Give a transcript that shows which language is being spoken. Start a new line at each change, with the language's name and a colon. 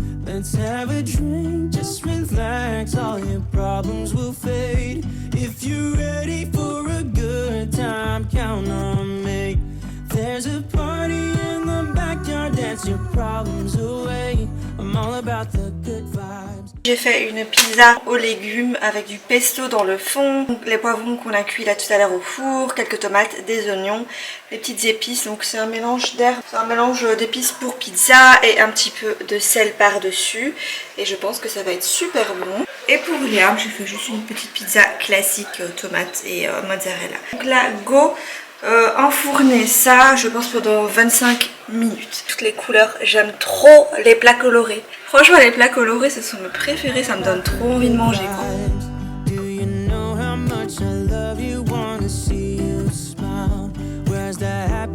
English: Let's have a drink, just relax, all your problems will fade. If you're ready for a good time, count on me. There's a party in the backyard, dance your problems away. I'm all about the good vibes.
French: J'ai fait une pizza aux légumes avec du pesto dans le fond, les poivrons qu'on a cuits là tout à l'heure au four, quelques tomates, des oignons, les petites épices. Donc c'est un mélange d'herbes, c'est un mélange d'épices pour pizza et un petit peu de sel par dessus. Et je pense que ça va être super bon. Et pour l'herbe, j'ai fait juste une petite pizza classique, tomates et mozzarella. Donc là, go enfourner ça, je pense pendant 25 minutes. Toutes les couleurs, j'aime trop les plats colorés. Franchement les plats colorés ce sont mes préférés, ça me donne trop envie de manger quoi.
English: Do you know how much I love you, wanna see you smile? Where's that